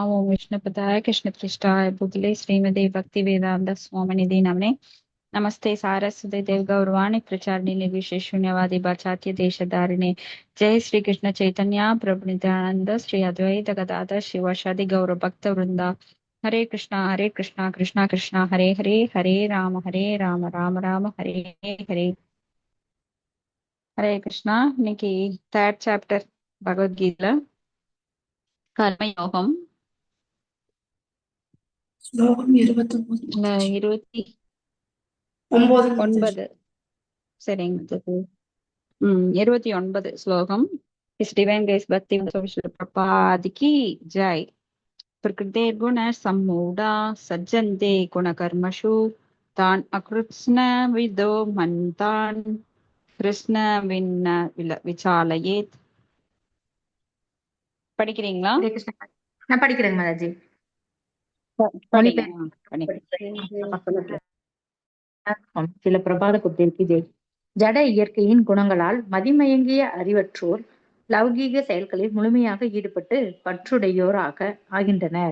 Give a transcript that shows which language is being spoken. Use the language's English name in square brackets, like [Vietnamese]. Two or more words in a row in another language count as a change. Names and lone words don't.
[Sanskrit] ओम विष्णुपताय कृष्णपृष्ठाय भूतले श्रीमते भक्ति वेदांत स्वामिनिधि नमने नमस्ते सारस्वती देव गौरवाणी प्रचारिणे निर्विशेष शून्यवादी पाश्चात्य देशधारिणे जय श्री कृष्ण चैतन्य प्रभु नित्यानंद श्री अद्वैत गदाधर शिवासादि गौर भक्त वृंदा हरे कृष्णा कृष्णा कृष्णा हरे हरे हरे राम राम राम हरे हरे हरे कृष्णा [Tamil] இன்னைக்கு [English] third chapter [Tamil] பகவத்கீதைல கர்மயோகம் ஸ்லோகம் 29 இல்ல மாதாஜி. 29 மாதாஜி. சரிங்க 29 ஸ்லோகம் [English] His Divine Grace [Sanskrit] பக்தி [Hindi] प्रपाद की जय [Sanskrit] प्रकृतेर्गुण सम्मूढ़ा सज्जन्ते गुणकर्मषु तान् अकृत्स्न विदो मन्तान् कृष्ण विन्न विचालयेत् படிக்கிறீங்களா? [Tamil] ஹரே கிருஷ்ணா. நான் படிக்கிறேங்க மாதாஜி. படிங்க. சில பிரபாத புத்திற்கு ஜெய். ஜட இயற்கையின் குணங்களால் மதிமயங்கிய அறிவற்றோர் லௌகீக செயல்களில் முழுமையாக ஈடுபட்டு பற்றுடையோராக ஆகின்றனர்.